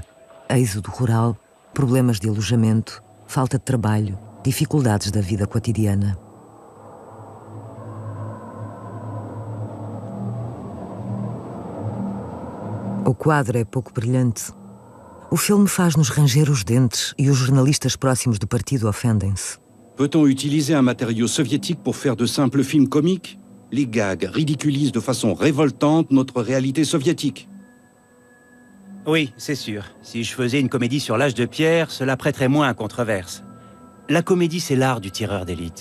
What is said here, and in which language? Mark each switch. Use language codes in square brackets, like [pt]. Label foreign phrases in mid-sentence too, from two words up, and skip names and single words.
[pt] Êxodo rural, problemas de alojamento, falta de trabalho, dificuldades da vida cotidiana. O quadro é pouco brilhante. O filme faz-nos ranger os dentes e os jornalistas próximos do partido ofendem-se. [fr] Peut-on utiliser un matériau soviétique pour faire de simples films comiques? Les gags ridiculisent de façon révoltante notre réalité soviétique. Oui, c'est sûr. Si je faisais une comédie sur l'âge de pierre, cela prêterait moins à controverse. La comédie, c'est l'art du tireur d'élite.